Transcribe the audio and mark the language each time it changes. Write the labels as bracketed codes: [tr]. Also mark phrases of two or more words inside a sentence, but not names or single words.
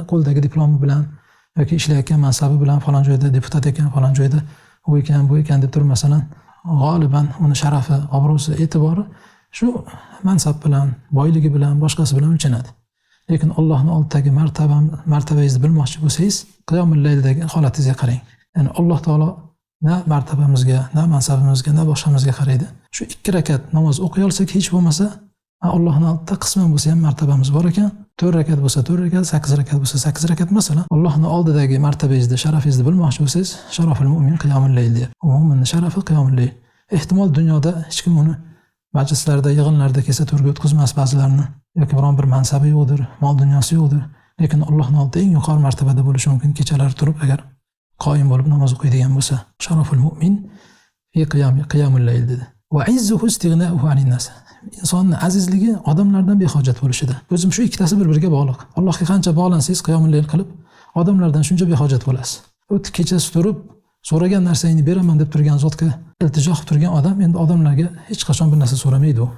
[uz] Qo'ldagi diplomi bilan yoki ishlayotgan mansabi bilan, falon joyda deputat ekan, falon joyda u ekan, bu ekan deb turib, masalan, g'oliban uni sharafi, obro'si, e'tibori shu mansab bilan, boyligi bilan, boshqasi bilan o'lchanadi. Lekin Allohning oldidagi martabangizni bilmoqchi bo'lsangiz, qiyomul layldagi holatingizga qarang. Ya'ni Alloh taolo na martabamizga, na mansabimizga, na boshqamizga qaraydi. Shu 2 rakat namoz o'qiy olsak, hech bo'lmasa, Allohning oldida qisman bo'lsa ham martabamiz bor ekan. 4 rakat bo'lsa 4 rakat, 8 rakat bo'lsa 8 rakat, masalan, Allohning oldidagi martabangizni, sharafingizni bilmoqchi bo'lsangiz, [ar] شرف المؤمن قيام الليل [uz] deydi. Mu'minning sharafi qiyomul layl. Ehtimol dunyoda hech kim uni majlislarda, yig'inlarda kelsa to'rga o'tkazmas ba'zilarni, yoki biron bir mansabi yo'qdir, mol dunyosi yo'qdir. Lekin Allohning oldida eng yuqori martabada bo'lishi mumkin, kechalari turib agar qoyim bo'lib namoz o'qiydigan bo'lsa. [ar] شرف المؤمن في قيام الليل dedi. وعزه استغناؤه عن الناس. [uz] Insonning azizligi odamlardan behojat bo'lishida. O'zim shu ikkitasi bir-biriga bog'liq. Allohga qancha bog'lansangiz, qiyomul layl qilib, odamlardan shuncha behojat bo'lasiz. O'tib kechasi turib, so'ragan narsangni beraman deb turgan zotga iltijo qilib turgan odam endi odamlarga hech qachon bir narsa so'ramaydi u.